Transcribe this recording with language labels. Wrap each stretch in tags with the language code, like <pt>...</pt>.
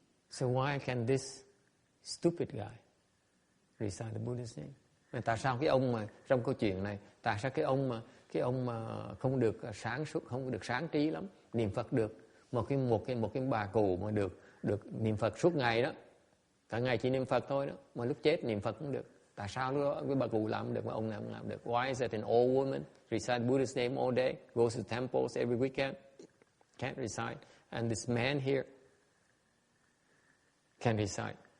<en>So why can this stupid guy recite the Buddha's name?</en> <vi>Tại sao cái ông mà trong câu chuyện này, tại sao cái ông mà không được sáng suốt, không được sáng trí lắm, niệm Phật được, một cái bà cụ mà được niệm Phật suốt ngày đó, cả ngày chỉ niệm Phật thôi đó, mà lúc chết niệm Phật cũng được. Tại sao lúc đó cái bà cụ làm được mà ông này không làm được?</vi> <en>Why is that an old woman recite Buddha's name all day, goes to temples every weekend, can't recite, and this man here can recite?</en>